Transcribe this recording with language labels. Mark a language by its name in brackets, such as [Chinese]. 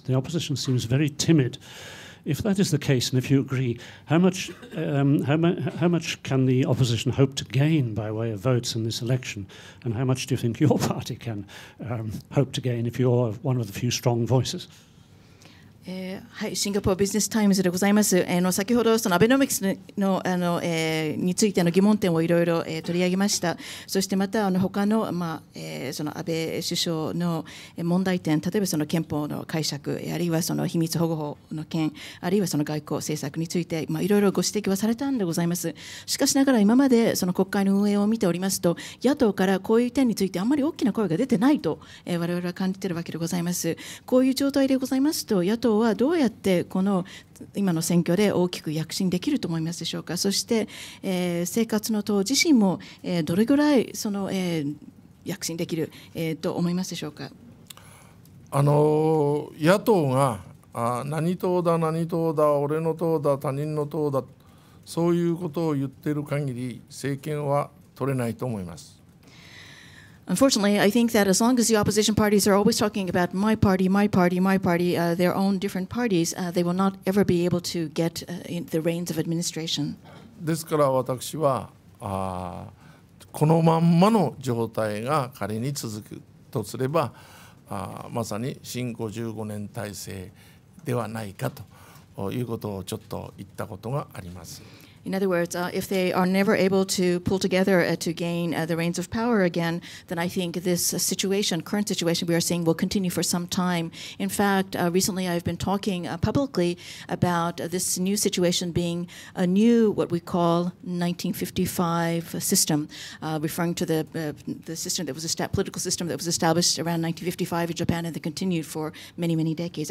[English] The opposition seems very timid. If that is the case, and if you agree, how much can the opposition hope to gain by way of votes in this election, and how much do you think your party can hope to gain if you're one of the few strong voices? [Japanese] はい、シンガポールビジネスタイムズでございます。先ほどそのアベノミクスのについての疑問点をいろいろ取り上げました。そしてまた他のその安倍首相の問題点、例えばその憲法の解釈、あるいはその秘密保護法の件、あるいはその外交政策についていろいろご指摘はされたんでございます。しかしながら今までその国会の運営を見ておりますと、野党からこういう点についてあんまり大きな声が出てないと我々は感じているわけでございます。こういう状態でございますと、野党はどうやってこの今の選挙で大きく躍進できると思いますでしょうか。そして、生活の党自身も、どれぐらいその、躍進できる、と思いますでしょうか。野党が何党だ何党だ俺の党だ他人の党だそういうことを言っている限り政権は取れないと思います。 [English] Unfortunately, I think that as long as the opposition parties are always talking about my party, my party, my party, their own different parties, they will not ever be able to get the reins of administration. [Japanese] ですから私はこのまんまの状態が仮に続くとすればまさに新55年体制ではないかということをちょっと言ったことがあります。 [English] In other words, if they are never able to pull together to gain the reins of power again, then I think this situation, current situation we are seeing, will continue for some time. In fact, recently I've been talking publicly about this new situation being a new, what we call 1955 system, referring to the system that was political system that was established around 1955 in Japan and that continued for many, many decades.